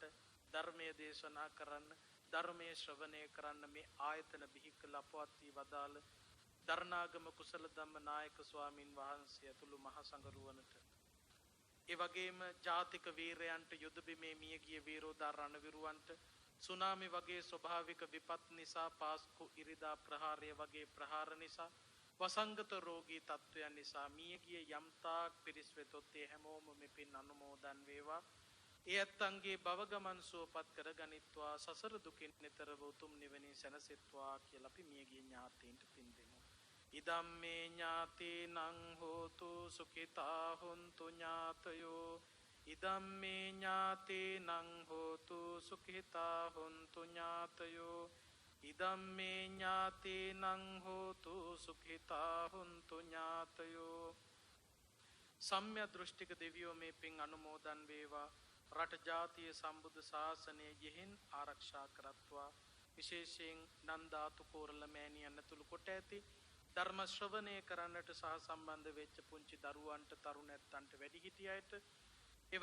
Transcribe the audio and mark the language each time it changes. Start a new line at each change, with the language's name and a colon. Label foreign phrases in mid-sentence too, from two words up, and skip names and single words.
Sinhala: ධර්මයේ දේශනා කරන්න, ධර්මයේ ශ්‍රවණය කරන්න මේ ආයතන බිහි කළ පවත්වී වදාළ දරණාගම කුසල ධම්ම නායක ස්වාමින් වහන්සේ ඇතුළු මහා සංඝරුවනට, ඒ වගේම ජාතික වීරයන්ට, යුද බිමේ මියගිය වීරෝදා රණවිරුවන්ට, සුනාමි වගේ ස්වභාවික විපත් නිසා, පාස්කු ඉරිදා ප්‍රහාරය වගේ ප්‍රහාර නිසා, වසංගත රෝගී තත්ත්වයන් නිසා මියගිය යම්තාක් පිරිස් වෙතොත් ඒ හැමෝම මේ පින් අනුමෝදන් වේවා. ඒ ඇත්තන්ගේ භව ගමන් සුවපත් කර ගනිත්වා, සසර දුකින් නිතරව උතුම් නිවනින් සැනසෙත්වා කියලා අපි මියගිය ඥාතීන්ට පින් දෙමු.
Pali: ඉදම්මේ ඥාතීනං හෝතු සුඛිතා හොන්තු ඥාතයෝ. ඉදම්මේ ඥාතීනං හෝතු සුඛිතා හොන්තු ඥාතයෝ. ඉදම්මේ ඥාතීනං හෝතු සුඛිතා හොන්තු ඥාතයෝ.
Sinhala: සම්ම්‍ය දෘෂ්ටික දෙවියෝ මේ පින් අනුමෝදන් වේවා. රට ජාතිය සම්බුද්ධ ශාසනය යෙහින් ආරක්ෂා කරත්වා. විශේෂයෙන් නන්දාතු කෝරළ මෑණියන් ඇතුළු කොට ඇති ධර්ම ශ්‍රවණය කරන්නට සහ සම්බන්ධ වෙච්ච පුංචි දරුවන්ට, තරුණැත්තන්ට, වැඩිහිටියන්ට, ඒ